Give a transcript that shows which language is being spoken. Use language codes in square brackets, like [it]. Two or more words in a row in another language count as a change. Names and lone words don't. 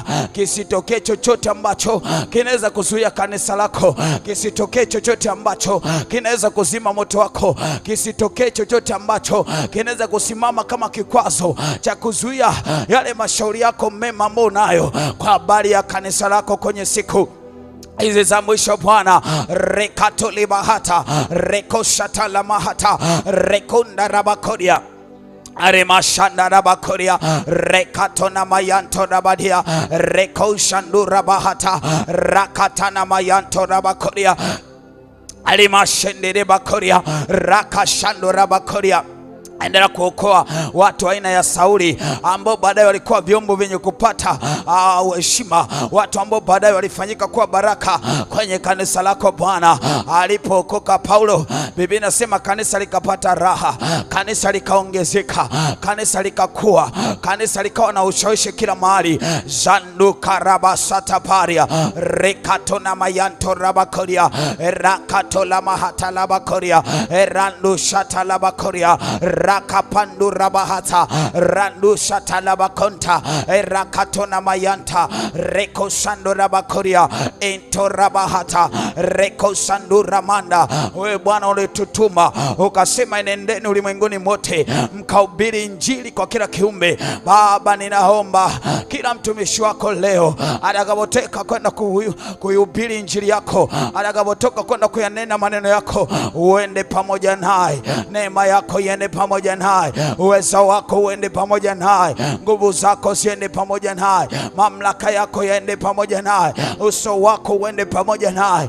[sw] Kisitokee chochote ambacho kinaweza kuzuia kanisa lako, kisitokee chochote ambacho kinaweza kuzima moto wako, kisitokee chochote ambacho kinaweza kusimama kama kikwazo cha kuzuia yale mashauri yako mema ambayo unayo kwa habari ya kanisa lako kwenye siku hizi za mwisho Bwana. Rekatolibahata rekoshata mahata rekunda rabakodia Arimashanda rabakoria rekatona mayanto rabadia rekoshandura bahata rakatana mayanto rabakoria arimashende bakoria rakashandura bakoria. Endelea kuokoa watu aina ya Sauli ambao baadaye walikuwa vyombo vyenye kupata heshima, watu ambao baadaye walifanyika kuwa baraka kwenye kanisa lako Bwana. Alipookoka Paulo, Biblia inasema kanisa likapata raha, kanisa likaongezeka, kanisa likakua, kanisa likawa na ushawishi kila mahali. Zandu karabasata paria rekatona mayanto rabakoria rakatola mahata labakoria randu shata labakoria rakapandu rabahata randu shatalabakonta rakatona mayanta reko sandu rabakoria ento rabahata reko sandu ramanda. Wewe Bwana ulitutuma ukasema, nendeni ulimwenguni mote mkahubiri injili kwa kila kiumbe. Baba, ninaomba kila mtumishi wako leo atakapotoka kwenda kuhubiri injili yako, atakapotoka kwenda kuyanena maneno yako, uende pamoja naye, neema yako iende pamoja naye, uwezo wako uende pamoja naye, nguvu zako ziende pamoja naye, mamlaka yako yaende pamoja naye, uso wako uende pamoja naye.